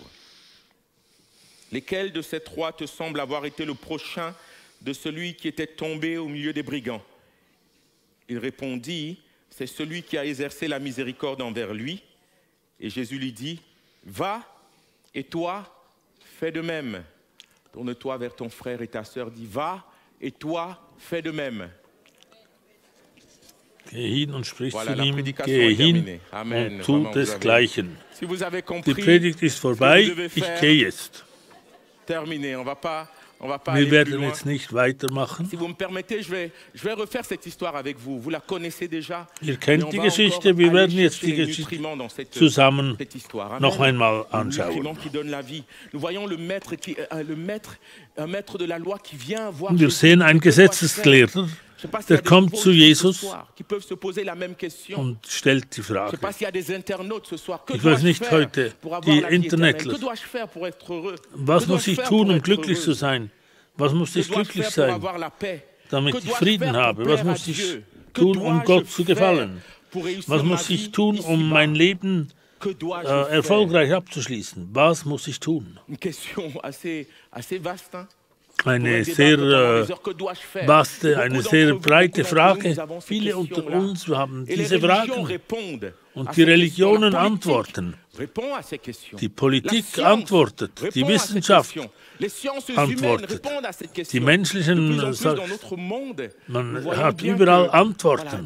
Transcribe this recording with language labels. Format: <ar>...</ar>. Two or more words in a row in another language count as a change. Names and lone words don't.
<fr>Lesquels de ces 3 te semblent avoir été le prochain de celui qui était tombé au milieu des brigands? Il répondit, c'est celui qui a exercé la miséricorde envers lui. Et Jésus lui dit, va et toi, fais de même. Tourne-toi vers ton frère et ta sœur, dis, va et toi, fais de même.</fr> <de>Geh hin und sprich</de> <fr>Voilà,</fr> <de>zu</de> <fr>la</fr> <de>ihm,</de> <fr>prédication</fr> <de>gehe</de> <fr>est</fr> <de>hin</de> <fr>terminée. Amen.</fr> <de>und</de> <fr>Vraiment,</fr> <de>tu</de> <fr>vous avez-</fr> <de>desgleichen.</de> <fr>Si vous avez</fr> <de>Die</de> <fr>compris,</fr> <de>Predigt ist vorbei,</de> <fr>devez</fr> <de>ich</de> <fr>faire.</fr> <de>gehe jetzt.</de> <fr>terminé. On va pas</fr> <de>Wir</de> <fr>aller plus</fr> <de>werden</de> <fr>loin.</fr> <de>jetzt nicht weitermachen.</de> <fr>Si vous me permettez, je vais refaire cette histoire avec vous. Vous la connaissez déjà.</fr> <de>Ihr</de> <fr>Mais</fr> <de>kennt</de> <fr>on</fr> <de>die</de> <fr>va</fr> <de>Geschichte,</de> <fr>encore</fr> <de>wir</de> <fr>aller</fr> <de>werden jetzt</de> <fr>chercher</fr> <de>die</de> <fr>les</fr> <de>Geschichte</de> <fr>nutriments dans cette</fr> <de>zusammen</de> <fr>histoire. Amen.</fr> <de>noch einmal</de> <fr>Le</fr> <de>anschauen.</de> <fr>nutriment qui donne la vie. Nous voyons le maître, un maître de la loi qui vient voir.</fr> <de>Wir</de> <fr>Jésus.</fr> <de>sehen einen</de> <fr>Que dois-je faire?</fr> <de>Gesetzesgelehrter,</de> <fr>Je sais pas s'il y a</fr> <de>der</de> <fr>des</fr> <de>kommt</de> <fr>nouveaux</fr> <de>zu</de> <fr>ce</fr> <de>Jesus</de> <fr>soir qui peuvent se poser la même question.</fr> <de>und stellt die</de> <fr>Je ne sais</fr> <de>Frage.</de> <fr>pas s'il y a des internautes ce soir. Que</fr> <de>Ich weiß</de> <fr>dois-je</fr> <de>nicht</de> <fr>faire</fr> <de>heute,</de> <fr>pour avoir</fr> <de>die</de> <fr>la vie éternelle?</fr> <de>Internetler.</de> <fr>Que dois-je faire pour être heureux?</fr> <de>Was</de> <fr>Que</fr> <de>muss</de> <fr>dois-je</fr> <de>ich</de> <fr>faire</fr> <de>tun,</de> <fr>pour</fr> <de>um</de> <fr>être</fr> <de>glücklich zu</de> <fr>heureux?</fr> <de>sein? Was muss</de> <fr>Que</fr> <de>ich</de> <fr>dois-je</fr> <de>glücklich</de> <fr>faire pour</fr> <de>sein,</de> <fr>avoir la paix?</fr> <de>damit</de> <fr>Que</fr> <de>ich</de> <fr>dois-je</fr> <de>Frieden</de> <fr>faire pour</fr> <de>habe?</de> <fr>plaire</fr> <de>Was</de> <fr>à</fr> <de>muss ich</de> <fr>Dieu? Que</fr> <de>tun, um</de> <fr>dois-je</fr> <de>Gott zu</de> <fr>faire</fr> <de>gefallen?</de> <fr>pour réussir</fr> <de>Was</de> <fr>ma</fr> <de>muss</de> <fr>vie</fr> <de>ich tun,</de> <fr>ici-bas?</fr> <de>um mein Leben</de> <fr>Que dois-je faire?</fr> <de>erfolgreich abzuschließen? Was muss ich tun?</de> <fr>Une question assez vaste. Hein?</fr> <de>Eine sehr vaste, eine sehr breite Frage. Viele unter uns haben diese Fragen. Und die Religionen antworten. Die Politik antwortet. Die Wissenschaft antwortet. Die menschlichen, man hat überall Antworten.</de>